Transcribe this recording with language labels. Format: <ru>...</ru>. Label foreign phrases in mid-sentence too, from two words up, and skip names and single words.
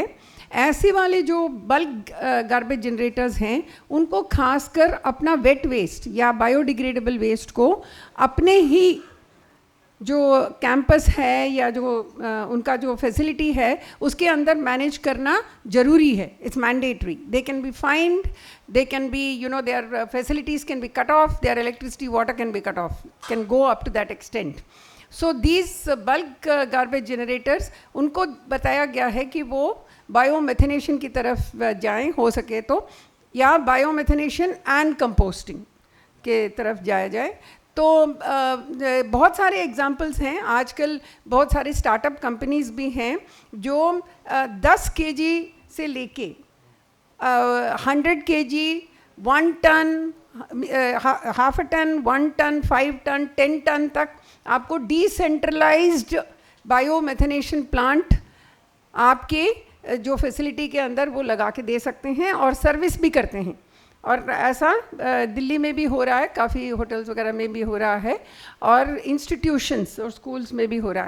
<hi>ऐसे वाले जो</hi> <en>bulk garbage generators</en> <hi>हैं, उनको खासकर अपना</hi> <en>wet waste</en> <hi>या</hi> <en>biodegradable waste</en> <hi>को अपने ही जो कैंपस है या जो उनका जो फैसिलिटी है उसके अंदर मैनेज करना ज़रूरी है.</hi> <en>It's mandatory. They can be fined, they can be their facilities can be cut off, their electricity water can be cut off, can go up to that extent. So these bulk garbage generators,</en> <hi>उनको बताया गया है कि वो बायोमेथेनेशन की तरफ जाएं हो सके तो, या</hi> <en>biomethanation and composting</en> <hi>के तरफ जाया जाए. तो बहुत सारे एग्जांपल्स हैं. आजकल बहुत सारे</hi> <en>startup companies</en> <hi>भी हैं जो 10 kg से लेके</hi> <en>100 kg, 1 ton, half a ton, 1 ton, 5 ton, 10 ton</en> <hi>तक आपको</hi> <en>decentralized biomethanation plant</en> <hi>आपके जो फैसिलिटी के अंदर वो लगा के दे सकते हैं और सर्विस भी करते हैं। और ऐसा दिल्ली में भी हो रहा है, काफ़ी होटल्स वगैरह में भी हो रहा है और इंस्टीट्यूशंस और स्कूल्स में भी हो रहा है।</hi>